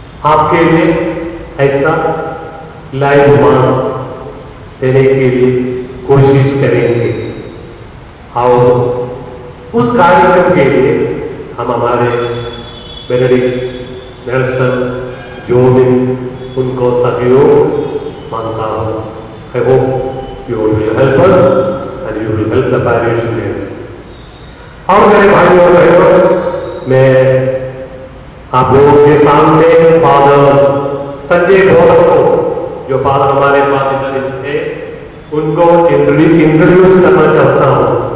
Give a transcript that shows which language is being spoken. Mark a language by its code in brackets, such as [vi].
[hi] आपके लिए ऐसा लाइव मास देने के लिए कोशिश करेंगे और उस कार्यक्रम के लिए हम हमारे बेनेडिक्ट, नेल्सन, जोविन उनको सहयोग मांगता हूँ। [en] I hope you will help us and you will help the parishioners. [hi] और मेरे भाइयों और बहनों, मैं आप लोगों के सामने फादर संजय गौतम को जो फादर हमारे पास इधर थे उनको इंट्रोड्यूस करना चाहता हूँ।